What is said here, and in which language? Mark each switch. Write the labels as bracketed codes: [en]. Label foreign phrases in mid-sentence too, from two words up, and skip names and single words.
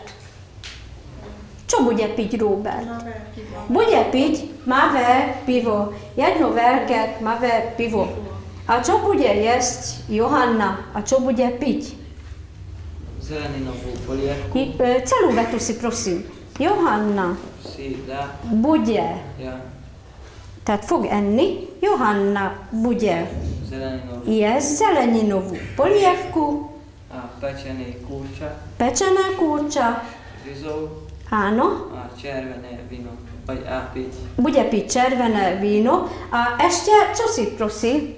[sk] Čo bude piť Robert? Bude piť tmavé pivo. Jedno veľké tmavé pivo. A čo bude jesť Johanna? A čo bude piť? Zeleninovú polievku. Celú vetu si prosím. Johanna Si dá. bude, Ja. [hu] tehát fog enni, [sk] Johanna bude Zeleninovú. jesť zeleninovú polievku, A pečený pečené kurča, ryžou áno, a červené víno. A piť. bude piť červené víno a ešte, čo si prosím?